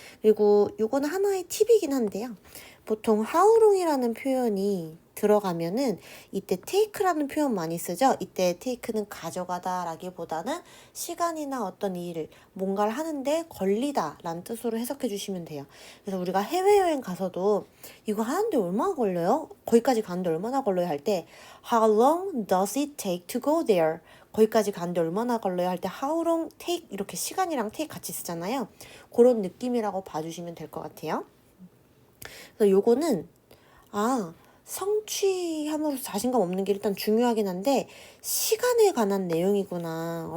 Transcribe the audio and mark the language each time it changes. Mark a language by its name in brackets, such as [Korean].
[Korean] 그리고 이거는 하나의 팁이긴 한데요. 보통 how long이라는 표현이 들어가면은 이때 take라는 표현 많이 쓰죠. 이때 take는 가져가다 라기보다는 시간이나 어떤 일을 뭔가를 하는데 걸리다 라는 뜻으로 해석해 주시면 돼요. 그래서 우리가 해외여행 가서도 이거 하는데 얼마나 걸려요? 거기까지 가는데 얼마나 걸려요? 할 때 [English] How long does it take to go there? [Korean] 거기까지 가는데 얼마나 걸려요? 할 때 [English] How long take [Korean] 이렇게 시간이랑 take 같이 쓰잖아요. 그런 느낌이라고 봐주시면 될 것 같아요. 그래서 요거는 성취함으로써 자신감 없는 게 일단 중요하긴 한데 시간에 관한 내용이구나.